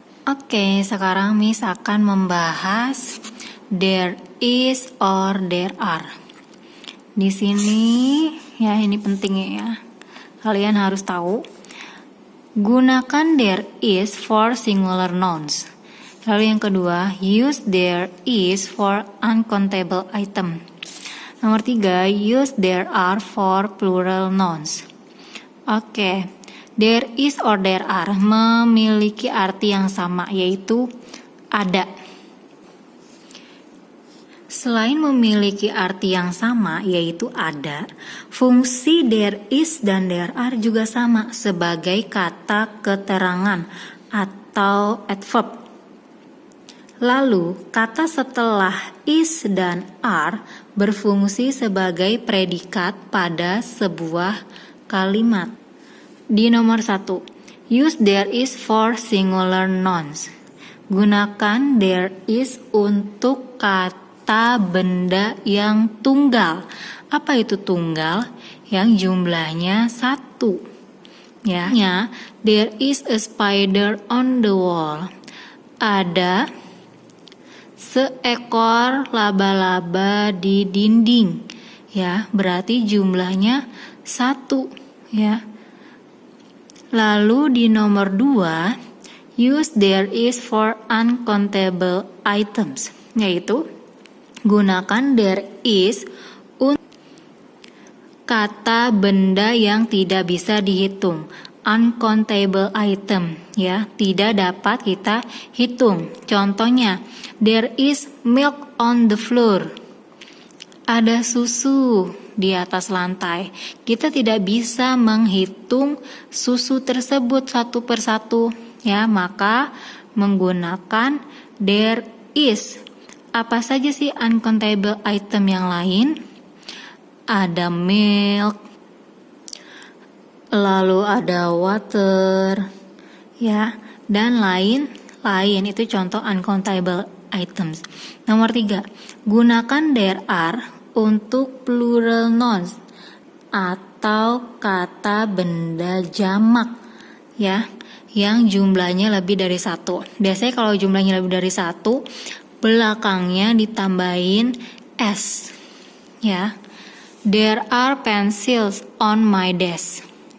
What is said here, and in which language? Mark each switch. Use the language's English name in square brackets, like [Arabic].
[Indonesian] Oke, sekarang Miss akan membahas [English] there is or there are. [Indonesian] Di sini, ya, ini pentingnya, ya. Kalian harus tahu. Gunakan [English] there is for singular nouns. [Indonesian] Lalu yang kedua, [English] use there is for uncountable item. [Indonesian] Nomor 3, [English] use there are for plural nouns. Oke. There is or there are [Indonesian] memiliki arti yang sama, yaitu ada. Selain memiliki arti yang sama, yaitu ada, fungsi there is dan there are juga sama sebagai kata keterangan atau adverb. Lalu, kata setelah is dan are berfungsi sebagai predikat pada sebuah kalimat. Di nomor 1, [English] use there is for singular nouns. [Indonesian] Gunakan there is untuk kata benda yang tunggal. Apa itu tunggal? Yang jumlahnya 1. [English] Ya, there is a spider on the wall. [Indonesian] Ada seekor laba-laba di dinding. Ya, berarti jumlahnya 1. Ya. Lalu di nomor 2, [English] use there is for uncountable items, [Indonesian] yaitu gunakan there is untuk kata benda yang tidak bisa dihitung, uncountable item, ya, tidak dapat kita hitung. Contohnya, [English] there is milk on the floor. [Indonesian] Ada susu di atas lantai. Kita tidak bisa menghitung susu tersebut satu persatu, ya, maka menggunakan there is. Apa saja sih uncountable item yang lain? Ada milk, lalu ada water, ya, dan lain-lain. Itu contoh uncountable items. Nomor 3, gunakan there are untuk plural nouns atau kata benda jamak, ya. yang jumlahnya lebih dari 1. Biasanya kalau jumlahnya lebih dari 1, belakangnya ditambahin S. Ya. [English] There are pencils on my desk.